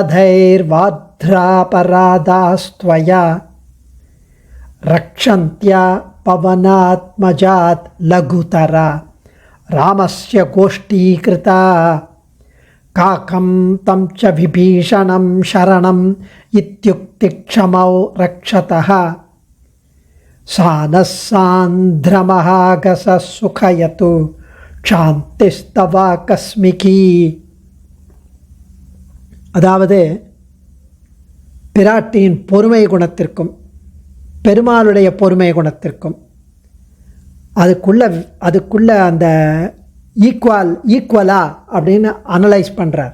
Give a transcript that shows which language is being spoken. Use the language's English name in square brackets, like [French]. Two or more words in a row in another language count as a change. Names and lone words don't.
[Sanskrit] तथैर्वाध्रापराधास्त्वया रक्षन्त्या पवनात्मजात् लघुतरा रामस्य गोष्ठीकृता काकं तं च विभीषणं शरणम् इत्युक्तिक्षमौ रक्षतः सानः सान्द्रमहागसः सुखयतु क्षान्तिस्तवा कस्मिकी. [Tamil] அதாவது பிராட்டியின் பொறுமை குணத்திற்கும் பெருமாளுடைய பொறுமை குணத்திற்கும் அதுக்குள்ள அந்த ஈக்குவலா அப்படின்னு அனலைஸ் பண்ணுறார்.